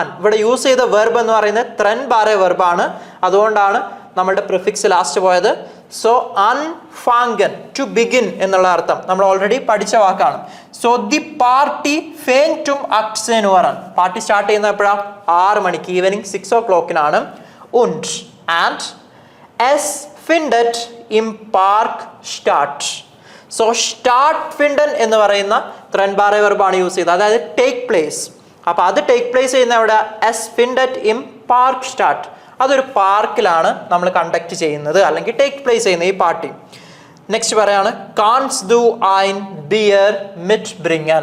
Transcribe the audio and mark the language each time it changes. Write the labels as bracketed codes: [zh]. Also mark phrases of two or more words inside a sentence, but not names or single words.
[ml] ഇവിടെ യൂസ് ചെയ്ത വെർബ് എന്ന് പറയുന്നത് [de] trennbare Verb. [ml] അതുകൊണ്ടാണ് നമ്മളുടെ [en] prefix last [ml] പോയത്. സോ അൻഫാങ്കൻ [en] to begin [ml] എന്നുള്ള അർത്ഥം നമ്മൾ ഓൾറെഡി പഠിച്ച വാക്കാണ്. [de] സോ die Party fängt 18 Uhr an. [en] party start [ml] ചെയ്യുന്നത് എപ്പോഴാണ്? 6 മണിക്ക്, [en] evening 6 o'clock- [ml] നാണ്. [de] Und and es findet im Park statt. [ml] സോ [de] statt finden [ml] എന്ന് പറയുന്ന [de] trennbare Verb [ml] യൂസ് ചെയ്തത്, അതായത് [en] take place. [ml] അപ്പോൾ അത് [en] take place [ml] ചെയ്യുന്ന എവിടെ? [de] Es findet im Park statt. [ml] അതൊരു പാർക്കിലാണ് നമ്മൾ കണ്ടക്ട് ചെയ്യുന്നത് അല്ലെങ്കിൽ [en] take place [ml] ചെയ്യുന്ന ഈ പാർട്ടി. നെക്സ്റ്റ് പറയാണ് [de] Kannst du ein Bier mit bringen.